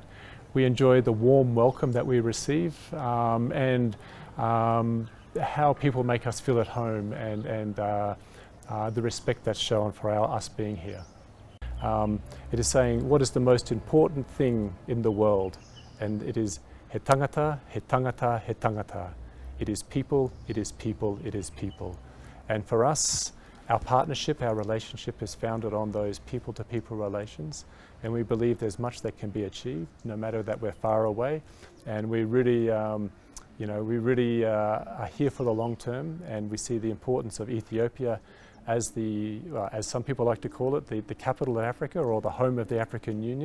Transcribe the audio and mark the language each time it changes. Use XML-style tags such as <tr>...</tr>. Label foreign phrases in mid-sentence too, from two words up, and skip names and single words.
<en>We enjoy the warm welcome that we receive and how people make us feel at home and the respect that's shown for us being here. It is saying, what is the most important thing in the world? And it is</en> <mi>he tangata, he tangata, he tangata.</mi> <en>It is people, it is people, it is people. And for us, our partnership, our relationship is founded on those people-to-people relations. And we believe there's much that can be achieved, no matter that we're far away. And we really, are here for the long term, and we see the importance of Ethiopia as as some people like to call it, the capital of Africa or the home of the African Union.</en>